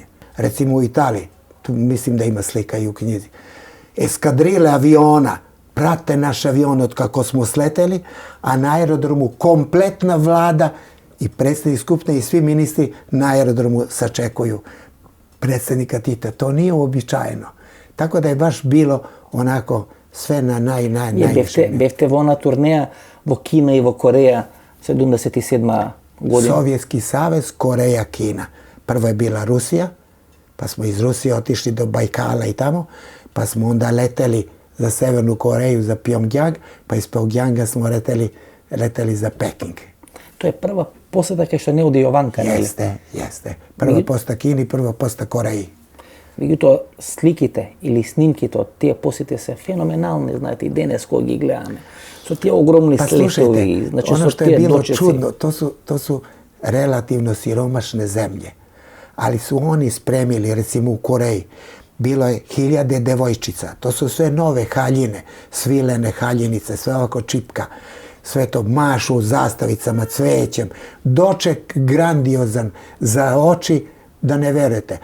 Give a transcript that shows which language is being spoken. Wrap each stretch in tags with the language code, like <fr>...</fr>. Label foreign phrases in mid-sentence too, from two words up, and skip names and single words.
<sr>Recimo u Italiji, tu mislim da ima slika i u knjizi, eskadrile aviona prate naš avion od kako smo sleteli, a na aerodromu kompletna vlada i predsjednik Skupštine i svi ministri na aerodromu sačekuju predsjednika Tita. To nije uobičajeno. Tako da je baš bilo onako sve na najviše.</sr> <mk>Бевте во на турнеја во Кина и во Кореја 77. година.</mk> <sr>Sovjetski savez, Koreja, Kina. Prvo je bila Rusija, pa smo iz Rusije otišli do Bajkala i tamo, pa smo onda leteli za Severnu Koreju, za Pjongjang, pa iz Pjongjanga smo leteli za Peking.</sr> <mk>To je prva poseta kaj što ne ode Jovanka, ne?</mk> <sr>Jeste. Prva posta Kini, prva posta Koreji.</sr> <mk>Меѓутоа, сликите или снимките од тие посети се феноменални, знаете, и денес кога ги гледаме. Со тие огромни слетови, значи со тие дочеци.</mk> <sr>Čudno, to su relativno siromašne zemlje, ali su oni spremili, recimo u Koreji, bilo je 1000 devojčica, to su sve nove haljine, svilene haljinice, sve ovako čipka, sve to mašu zastavicama, cvećem, doček grandiozan za oči, da ne verujete.</sr>